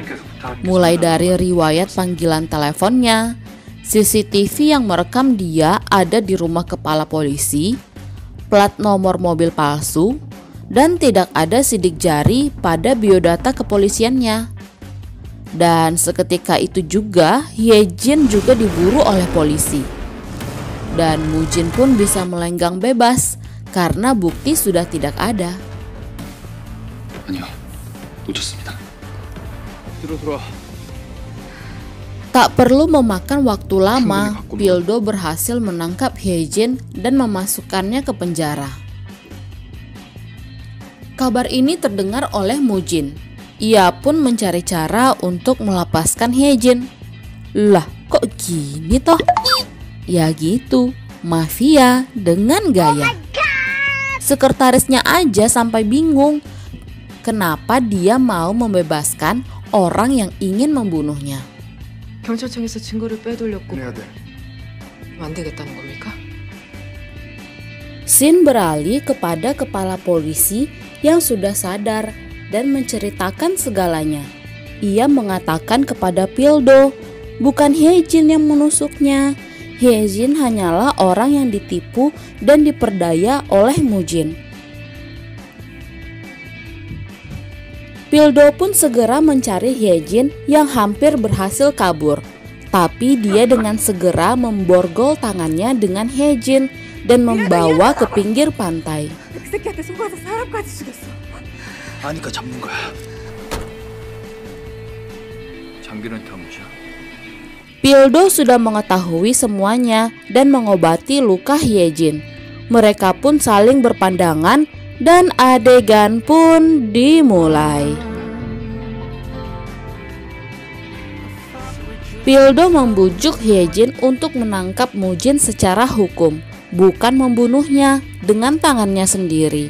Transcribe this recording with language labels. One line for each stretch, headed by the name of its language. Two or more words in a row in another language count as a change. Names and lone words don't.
Indonesian: Mulai dari riwayat panggilan teleponnya, CCTV yang merekam dia ada di rumah kepala polisi, plat nomor mobil palsu, dan tidak ada sidik jari pada biodata kepolisiannya. Dan seketika itu juga Hae-jin juga diburu oleh polisi. Dan Mujin pun bisa melenggang bebas karena bukti sudah tidak ada.
Korean: 아니요, 놓쳤습니다. 들어들어.
Indonesian: Tak perlu memakan waktu lama, Pildo berhasil menangkap Hae-jin dan memasukkannya ke penjara. Kabar ini terdengar oleh Mujin. Ia pun mencari cara untuk melepaskan Hae-jin. Lah, kok gini toh? Ya gitu, mafia dengan gaya. Sekretarisnya aja sampai bingung kenapa dia mau membebaskan orang yang ingin membunuhnya.
Korean: 경찰청에서 증거를 빼돌렸고 안 되겠다는 겁니까?
Indonesian: Shin beralih kepada kepala polisi yang sudah sadar dan menceritakan segalanya. Ia mengatakan kepada Pildo, bukan Hae-jin yang menusuknya. Hae-jin hanyalah orang yang ditipu dan diperdaya oleh Mujin. Pildo pun segera mencari Hae-jin yang hampir berhasil kabur. Tapi dia dengan segera memborgol tangannya dengan Hae-jin dan membawa ke pinggir pantai.
Korean: 아니까 잡는 거야. 장기는 다 무시야.
Indonesian: Pildo sudah mengetahui semuanya dan mengobati luka Hae-jin. Mereka pun saling berpandangan dan adegan pun dimulai. Pildo membujuk Hae-jin untuk menangkap Mujin secara hukum, bukan membunuhnya dengan tangannya sendiri.